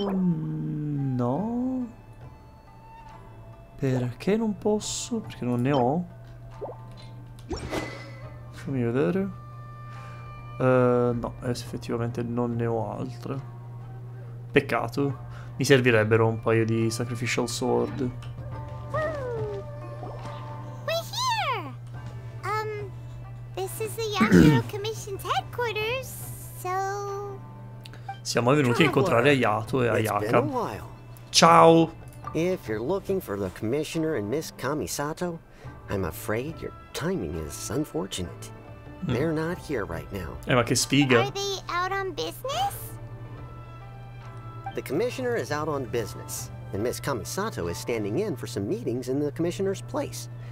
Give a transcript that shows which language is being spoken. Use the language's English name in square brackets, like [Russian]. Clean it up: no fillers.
[Italian] No. Perché non posso? Perché non ne ho? Fammi vedere. No, effettivamente non ne ho altre. Peccato. Mi servirebbero un paio di Sacrificial Sword. [English] We're here. This is the Yashiro Commission's headquarters, so... [Italian] Siamo venuti a incontrare Ayato e [English] It's been a [Italian] Ayaka. [English] while. [Italian] Ciao! [English] If you're looking for the Commissioner and Miss Kamisato, I'm afraid your timing is unfortunate. They're not here right now. [Italian] Ma che sfiga. [English] Are they out on business? The Commissioner is out on business, and Miss Kamisato is standing in for some meetings in the Commissioner's place.